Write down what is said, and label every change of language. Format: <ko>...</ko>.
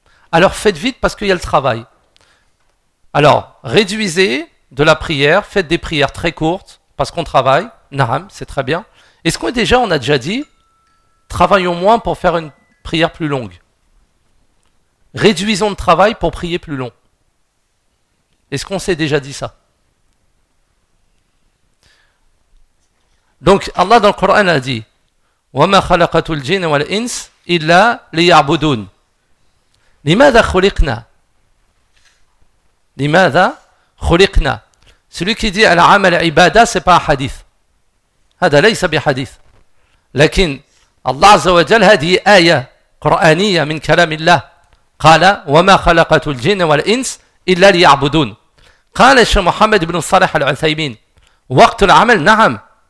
<fr>Alors faites vite parce qu'il y a le travail. Alors réduisez de la prière, faites des prières très courtes parce qu'on travaille. Naam, c'est très bien. Est-ce qu'on est déjà, on a déjà dit, travaillons moins pour faire une prière plus longue. Réduisons le travail pour prier plus long. Est-ce qu'on s'est déjà dit ça? Donc Allah dans le Coran a dit</fr> <ar>وَمَا خَلَقَتُ الْجِنَ وَالْإِنْسِ إِلَّا لِيَعْبُدُونَ لِمَاذَا خُلِقْنَا لِمَاذَا خُلِقْنَا.</ar> <fr>Celui qui dit</fr> <ar>العمل عبادة,</ar> <fr>c'est pas un hadith.</fr> <ar>هذا ليس بحديث. لكن Allah عز وجل هذه آية قرآنية من كلام الله قال وَمَا خَلَقَتُ الْجِنَ وَالْإِنْسِ إِلَّا لِيَعْبُدُونَ قال الشيخ محمد بن صالح العثيمين وقت العمل نعم.</ar>